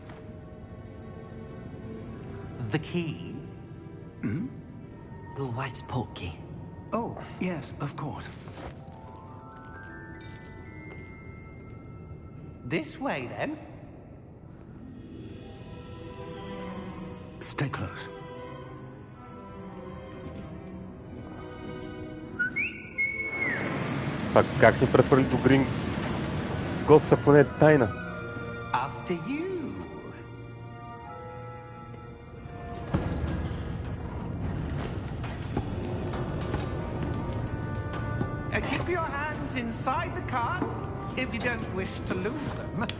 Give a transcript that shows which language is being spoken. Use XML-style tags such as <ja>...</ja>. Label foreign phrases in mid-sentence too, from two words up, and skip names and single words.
<en>The key? The white Portkey. Oh, yes, of course. This way, then. Stay close.</en> <bg>Пак как ни прехвърли до Грин? Гост, ако не е тайна.</bg> <en>After you. Keep your hands inside the cart if you don't wish to lose them.</en>